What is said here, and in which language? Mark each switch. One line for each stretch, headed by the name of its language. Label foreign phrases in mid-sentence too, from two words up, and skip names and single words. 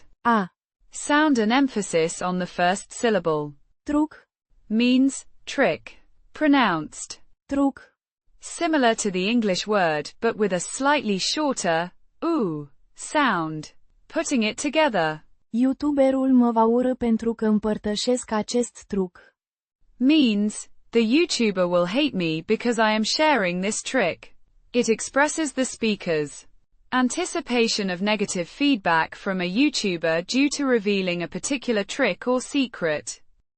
Romanian: a,
English: sound and emphasis on the first syllable.
Romanian: truc,
English: Means trick, pronounced
Romanian: truc,
English: similar to the English word but with a slightly shorter oo sound. Putting it together
Romanian: YouTuberul mă va urâ pentru că împărtășesc acest truc.
English: means the YouTuber will hate me because I am sharing this trick. It expresses the speaker's anticipation of negative feedback from a YouTuber due to revealing a particular trick or secret.